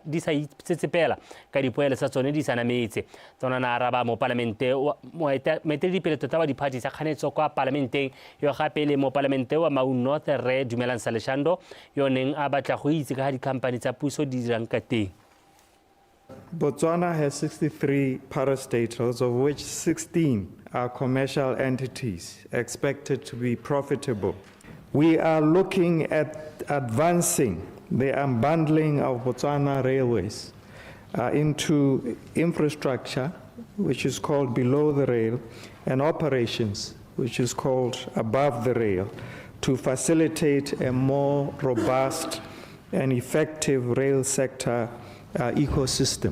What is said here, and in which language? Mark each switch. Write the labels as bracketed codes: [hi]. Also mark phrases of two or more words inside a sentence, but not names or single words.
[tn] di sa itsetsepela ka dipoelo tsa tsone di sa nametse. Tsona na araba mo palamente moeteledipele tota wa diphathi tsa kganetso kwa parlamenteng yo gape le mo palamente wa Mau North Re Dumelang Saleshando yo neng a batla go itse ka dikhampani tsa puso di dirang ka teng. [en] Botswana has 63 parastatals, of which 16 are commercial entities expected to be profitable. We are looking at advancing the unbundling of Botswana railways into infrastructure, which is called below the rail, and operations, which is called above the rail, to facilitate a more robust and effective rail sector ecosystem.